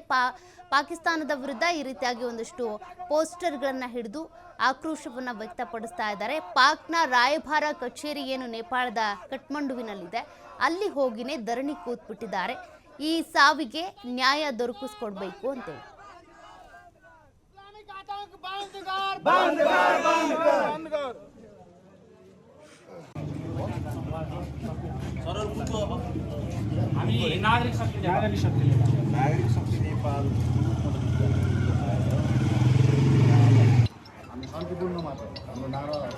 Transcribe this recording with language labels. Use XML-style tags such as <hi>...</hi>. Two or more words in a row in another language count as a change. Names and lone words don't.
<kn>ಪಾಕಿಸ್ತಾನದ ವಿರುದ್ಧ ಈ ರೀತಿಯಾಗಿ ಒಂದಷ್ಟು ಪೋಸ್ಟರ್ಗಳನ್ನು ಹಿಡಿದು ಆಕ್ರೋಶವನ್ನು ವ್ಯಕ್ತಪಡಿಸ್ತಾ ಇದ್ದಾರೆ. ಪಾಕ್ನ ರಾಯಭಾರ ಕಚೇರಿ ಏನು ನೇಪಾಳದ ಕಠ್ಮಂಡುವಿನಲ್ಲಿದೆ, ಅಲ್ಲಿ ಹೋಗಿನೇ ಧರಣಿ ಕೂತ್ಬಿಟ್ಟಿದ್ದಾರೆ. ಈ ಸಾವಿಗೆ ನ್ಯಾಯ ದೊರಕಿಸ್ಕೊಡ್ಬೇಕು ಅಂತೇಳಿ.</kn> <ne>नागरिक शक्ति नेपाल हामी शान्तिपूर्ण मात्र हाम्रो नारा</ne>